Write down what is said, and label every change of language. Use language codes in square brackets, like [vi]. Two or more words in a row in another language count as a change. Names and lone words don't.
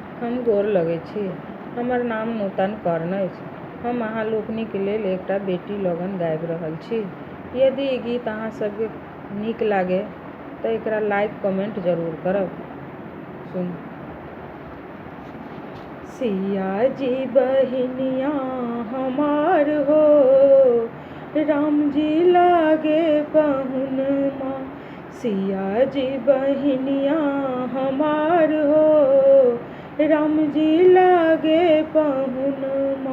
[mai] हम गोर लगै छी। हमर नाम नूतन कर्ण अछि। हम अहाँ लोकनिक लेल एकटा बेटी लगन गाबि रहल छी। यदि ई गीत अहाँ सभके नीक लागे तऽ एकरा लाइक कमेंट जरूर करब। सुन। सिया जी बहिनिया हमार हो, राम जी लागे पहुनमा। सिया जी बहिनिया हमार हो, राम जी लागे पहुनमा।